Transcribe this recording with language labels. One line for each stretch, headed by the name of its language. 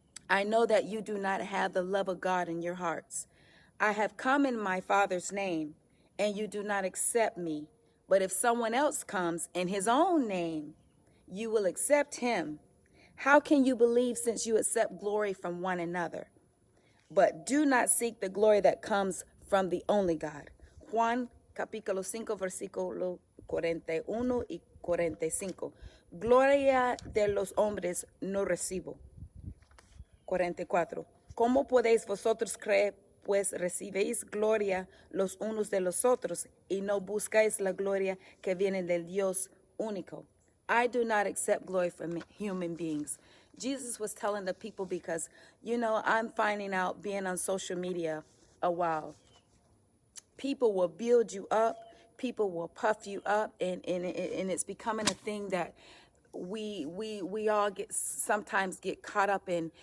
English: I know that you do not have the love of God in your hearts. I have come in my Father's name, and you do not accept me. But if someone else comes in his own name, you will accept him. How can you believe since you accept glory from one another? But do not seek the glory that comes from the only God.
Spanish: Juan capítulo 5, versículo 41 y 45. Gloria de los hombres no recibo. 44. ¿Cómo podéis vosotros creer? Pues recibéis gloria los unos de los otros y no buscáis la gloria que viene del Dios único.
English: I do not accept glory from human beings. Jesus was telling the people because, I'm finding out being on social media a while. People will build you up. People will puff you up. And it's becoming a thing that we all sometimes get caught up in.